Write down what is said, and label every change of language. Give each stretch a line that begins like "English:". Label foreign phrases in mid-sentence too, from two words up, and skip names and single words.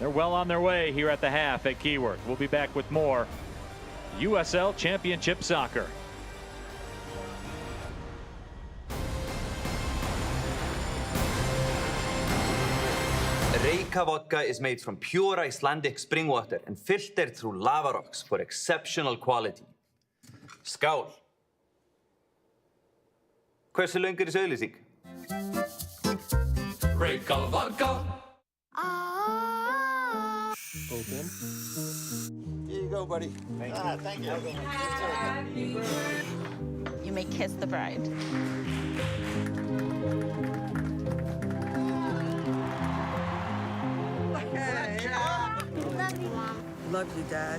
English: They're well on their way here at the half at Keyworth. We'll be back with more USL Championship Soccer. Reyka vodka is made from pure Icelandic spring water and filtered through lava rocks for exceptional quality.
Icelandic: Skál! Hversu löng er þessi auglýsing?
English: Reyka vodka. Open. Here you go, buddy. Thank you. You may kiss the bride. Love you, Dad.